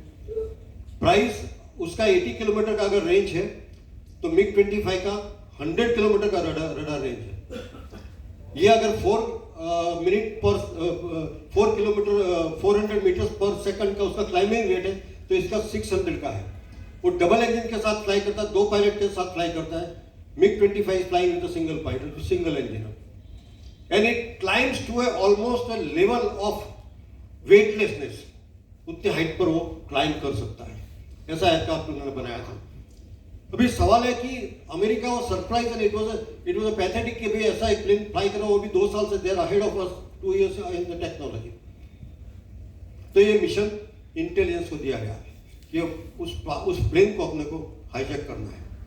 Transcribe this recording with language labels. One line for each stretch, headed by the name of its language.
Hindi: Price उसका 80 kilometre का अगर रेंज है तो MiG-25 का 100 किलोमीटर का रडार रेंज है। ये अगर 400 मीटर पर सेकंड का उसका क्लाइंबिंग रेट है तो इसका 600 का है। वो डबल इंजन के साथ फ्लाई करता है, 2 पायलट के साथ फ्लाई करता है।
English: MiG-25 is flying with a single pilot, single engine, and it climbs to almost a level of weightlessness।
Hindi: उतने हाइट पर वो क्लाइंब कर सकता है, ऐसा एयरक्राफ्ट उन्होंने बनाया था। अभी सवाल है कि अमेरिका वो
English: surprise and it was a pathetic
Hindi: कि भाई ऐसा एक प्लेन फ्लाई करो, वो भी 2 साल से देर ahead of us,
English: 2 years in the technology.
Hindi: तो ये मिशन इंटेलिजेंस को दिया गया कि उस प्लेन को अपने को हाईजैक करना है।